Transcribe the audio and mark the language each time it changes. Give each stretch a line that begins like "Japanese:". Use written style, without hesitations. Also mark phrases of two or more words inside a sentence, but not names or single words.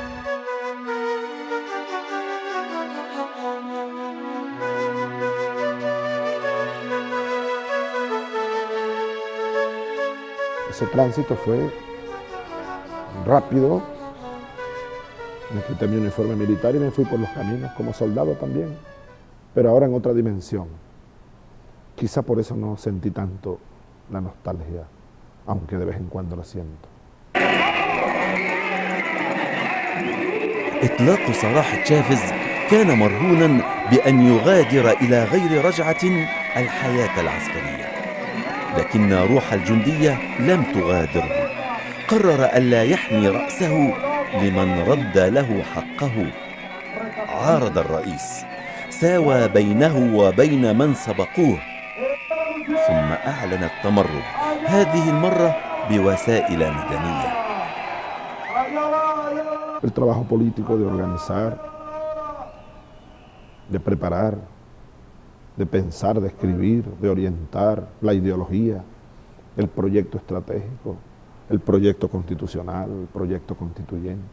Spanish: Ese tránsito fue rápido. Me quité mi uniforme militar y me fui por los caminos como soldado también, pero ahora en otra dimensión. Quizá por eso no sentí tanto la nostalgia, aunque de vez en cuando lo siento.
Arabic: إطلاق سراح تشافز كان مرهونا بأن يغادر إلى غير رجعة الحياة العسكرية، لكن روح الجندية لم تغادره. قرر ألا يحمي رأسه لمن رد له حقه. عارض الرئيس، ساوى بينه وبين من سبقوه، ثم أعلن التمرد، هذه المرة بوسائل مدنية.
Spanish: El trabajo político de organizar, de preparar, de pensar, de escribir, de orientar la ideología, el proyecto estratégico, el proyecto constitucional, el proyecto constituyente.